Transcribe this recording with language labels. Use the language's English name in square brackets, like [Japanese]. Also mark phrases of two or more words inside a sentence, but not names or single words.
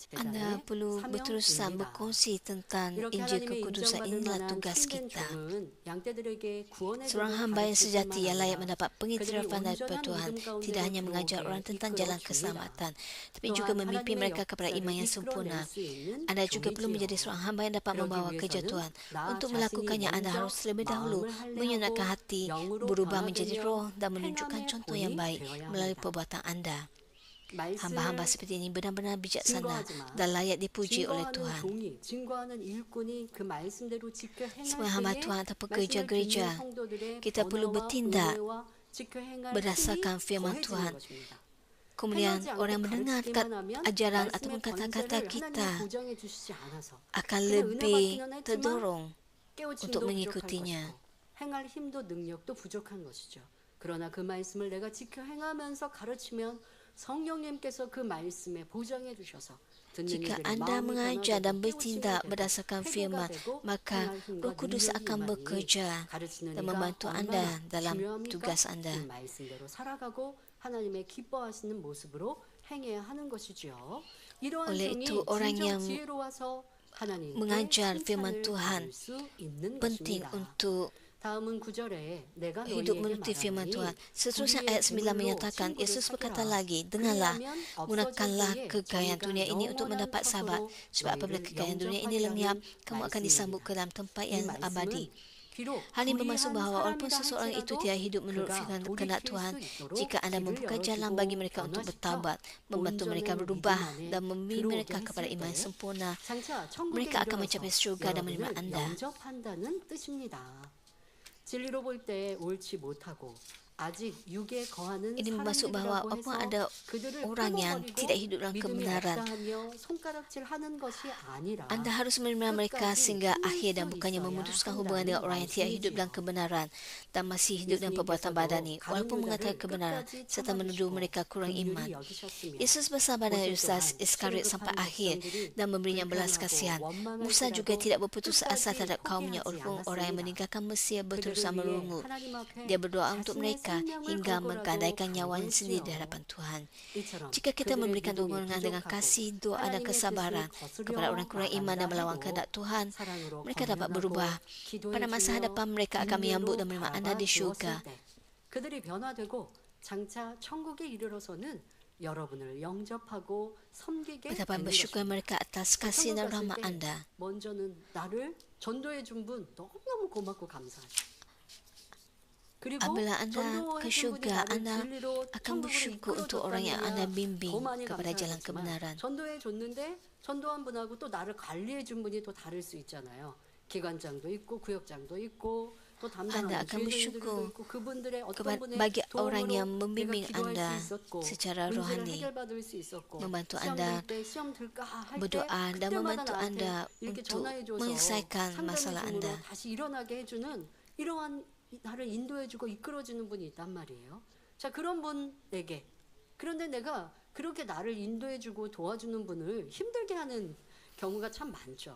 [Malay] Anda [Korean] 제자의 [Malay] perlu berterusan [Korean] 사명입니다. [Malay] berkongsi tentang [Korean] 이렇게 [Malay] Injil [Korean] 하나님의 [Malay] kekudusan [Korean] 인정받을 [Malay] inilah [Korean] 만한 [Malay] tugas [Korean] 참된 [Malay] kita. [Korean] 종은 양떼들에게 구원의 [Malay] Seorang [Korean] 길을 [Malay] hamba yang [Korean] 가르칠 [Malay] sejati [Korean] 뿐만 [Malay] yang layak [Korean] 아니라 [Malay] mendapat pengiktirafan [Korean] 그들이 [Malay] daripada [Korean] 온전한 [Malay] Tuhan [Korean] 믿음 가운데로 [Malay] tidak hanya mengajar [Korean] 들어오게 [Malay] orang tentang [Korean] 이끌어 [Malay] jalan [Korean] 줍니다. [Malay] keselamatan, tapi [Korean] 또한 [Malay] juga memimpin [Korean] 하나님의 [Malay] mereka kepada [Korean] 역사를 [Malay] iman yang [Korean] 이끌어낼 [Malay] sempurna. [Korean] 수 있는 [Malay] Anda juga perlu [Korean] 종이지요. [Malay] menjadi seorang hamba yang dapat [Korean] 그러기 [Malay] membawa kerja [Korean] 위해서는 [Malay] Tuhan. [Korean] 나 [Malay] Untuk [Korean] 자신이 [Malay] melakukannya, Anda [Korean] 먼저 [Malay] harus terlebih dahulu [Korean] 마음을 할례하고 [Malay] menyunatkan hati, [Korean] 영으로 [Malay] berubah menjadi [Korean] 변화되며 [Malay] roh dan menunjukkan [Korean] 행함의 [Malay] contoh yang [Korean] 본이 [Malay] baik [Korean] 되어야 [Malay] melalui [Korean] 합니다. [Malay] perbuatan Anda. Hamba-hamba seperti ini benar-benar bijaksana [Korean] 증거하지 마. [Malay] dan layak dipuji oleh [Korean] 증거하는 [Malay] Tuhan. [Korean] 종이, 증거하는 일꾼이 그 말씀대로 지켜 [Malay] Sebagai [Korean] 행할 [Malay] hamba [Korean] 때에 [Malay] Tuhan atau [Korean] 말씀을 [Malay] pekerja [Korean] 듣는 [Malay] gereja, [Korean] 성도들의 [Malay] kita perlu [Korean] 변화와 [Malay] bertindak [Korean] 은혜와 지켜 행할 힘이 [Malay] berdasarkan firman [Korean] 더해지는 [Malay] Tuhan. [Korean] 것입니다. [Malay] Kemudian [Korean] 행하지 않고 [Malay] orang mendengar [Korean] 가르치기만 하면 [Malay] ajaran [Korean] 말씀의 [Malay] ataupun kata-kata [Korean] 권세를 [Malay] kita [Korean] 하나님이 보장해 주시지 않아서 [Malay] akan [Korean] 그냥 은혜 [Malay] lebih [Korean] 받기는 했지만 [Malay] terdorong [Korean] 깨우침도 [Malay] untuk [Korean] 부족할 [Malay] mengikutinya. [Korean] 것이고 행할 힘도 능력도 부족한 것이죠. 그러나 그 말씀을 내가 지켜 행하면서 가르치면 성령님께서 그 말씀에 보장해 주셔서 듣는 [Malay] Jika [Korean] 이들의 [Malay] anda [Korean] 마음이 [Malay] mengajar dan [Korean] 변화되고 [Malay] bertindak [Korean] 깨우침이 [Malay] berdasarkan [Korean] 되고 [Malay] firman, [Korean] 회개가 되고 [Malay] maka [Korean] 행할 힘과 [Malay] Roh Kudus [Korean] 능력이 [Malay] akan [Korean] 임하니 [Malay] bekerja [Korean] 가르치는 [Malay] dan [Korean] 이가 [Malay] membantu anda [Korean] 얼마나 [Malay] dalam [Korean] 중요합니까? [Malay] tugas [Korean] 그 [Malay] anda. [Korean] 말씀대로 살아가고 하나님의 기뻐하시는 모습으로 행해야 하는 것이죠. 이러한 [Malay] Oleh [Korean] 종이 [Malay] itu, orang [Korean] 진정 [Malay] yang [Korean] 지혜로워서 하나님께 [Malay] mengajar firman [Korean] 칭찬을 [Malay] Tuhan [Korean] 받을 수 있는 [Malay] penting [Korean] 것입니다. [Malay] untuk [Korean] 다음은 9절에 내가 [Malay] hidup [Korean] 너희에게 [Malay] menuruti firman Tuhan. [Korean] 말하노니 [Malay] Seterusnya [Korean] 우리의 [Malay] ayat 9 [Korean] 재물로 [Malay] menyatakan, [Korean] 친구를 [Malay] Yesus berkata [Korean] 사귀라. [Malay] lagi, dengarlah, [Korean] 그리하면 [Malay] gunakanlah [Korean] 없어질 때에 [Malay] kekayaan [Korean] 저희가 [Malay] dunia ini untuk [Korean] 영원한 [Malay] mendapat sahabat. [Korean] 척도로 [Malay] Sebab apabila [Korean] 너희를 [Malay] kekayaan dunia ini [Korean] 영접하리라는 [Malay] lenyap, kamu akan disambut [Korean] 말씀입니다. [Malay] ke dalam tempat [Korean] 이 [Malay] yang abadi. [Korean] 말씀은 비록 [Malay] Hal ini bermaksud [Korean] 불의한 [Malay] bahawa walaupun [Korean] 사람이라 [Malay] seseorang itu [Korean] 할지라도 [Malay] tidak hidup menurut [Korean] 그가 [Malay] firman [Korean] 돌이킬 [Malay] kehendak [Korean] 수 [Malay] Tuhan, [Korean] 있도록 [Malay] jika anda [Korean] 길을 [Malay] membuka jalan [Korean] 열어주고 [Malay] bagi mereka untuk [Korean] 변화시켜 [Malay] bertaubat, membantu mereka [Korean] 온전한 [Malay] berubah [Korean] 믿음 안에 [Malay] dan membimbing [Korean] 들어오게 [Malay] mereka kepada [Korean] 했을 [Malay] iman [Korean] 때 [Malay] sempurna, [Korean] 장차 천국에 [Malay] mereka akan [Korean] 이르러서 [Malay] mencapai surga dan menerima [Korean] 여러분을 [Malay] anda. [Korean] 영접한다는 뜻입니다. 진리로 볼 때 옳지 못하고 아직 육에 거하는 [Malay] Ini bermaksud bahawa [Korean] 사람들이라고 [Malay] apabila [Korean] 해서 [Malay] ada [Korean] 그들을 [Malay] orang yang [Korean] 끊어버리고 [Malay] tidak hidup dalam [Korean] 믿음이 [Malay] kebenaran, [Korean] 없다하며 손가락질하는 것이 아니라 [Malay] Anda harus menerima mereka sehingga akhir dan bukannya memutuskan hubungan dengan orang yang tidak hidup dalam kebenaran dan masih hidup dalam perbuatan badani, walaupun mengatakan kebenaran serta menuduh mereka kurang iman. Yesus bersabar dengan Yudas Iskariot sampai akhir dan memberinya belas kasihan. Musa juga tidak berputus asa terhadap kaumnya walaupun orang yang meninggalkan Mesir berterusan merungut. Dia berdoa untuk mereka hingga menggadaikan nyawanya sendiri di hadapan Tuhan. Jika kita memberikan dukungan dengan kasih, doa dan kesabaran kepada orang kurang iman dan melawan kehendak Tuhan, mereka dapat berubah. Pada masa hadapan mereka akan menyambut dan menerima anda di syurga. [Korean] 그들이 변화되고 장차 천국에 이르러서는 여러분을 영접하고 섬기게 [Malay] Betapa [Korean] 되는 [Malay] bersyukur [Korean] 것입니다. [Malay] mereka atas kasih dan rahmat anda. [Korean] 먼저는 나를 전도해 준 분 너무너무 고맙고 감사하죠. 그리고 [Malay] Apabila anda [Korean] 전도해 [Malay] ke [Korean] 준 분이 [Malay] syurga, [Korean] 나를 [Malay] anda [Korean] 진리로 [Malay] akan [Korean] 천국으로 [Malay] bersyukur untuk orang yang [Korean] 이끌어줬다느냐 [Malay] anda bimbing [Korean] 더 많이 [Malay] kepada jalan [Korean] 감사하겠지만 [Malay] kebenaran. [Korean] 전도해 줬는데 전도한 분하고 또 나를 관리해 준 분이 또 다를 수 있잖아요. 기관장도 있고 구역장도 있고 또 [Malay] Anda [Korean] 담당하는 [Malay] akan [Korean] 주의자들도 [Malay] bersyukur [Korean] 있고 그분들의 어떤 [Malay] kepada [Korean] 분의 [Malay] bagi orang [Korean] 도움으로 [Malay] yang [Korean] 내가 [Malay] membimbing [Korean] 기도할 [Malay] anda [Korean] 수 있었고 [Malay] secara [Korean] 문제를 [Malay] rohani, [Korean] 해결받을 수 있었고 [Malay] membantu [Korean] 시험 [Malay] anda [Korean] 들 때 시험 들까 할 때 [Malay] berdoa dan [Korean] 그때마다 [Malay] membantu [Korean] 나한테 [Malay] anda [Korean] 이렇게 [Malay] untuk [Korean] 전화해줘서 [Malay] menyelesaikan masalah [Korean] 상담의 [Malay] anda. [Korean] 중으로 다시 일어나게 해주는 이러한 나를 인도해주고 이끌어주는 분이 있단 말이에요. 자, 그런 분에게 그런데 내가 그렇게 나를 인도해주고 도와주는 분을 힘들게 하는 경우가 참 많죠.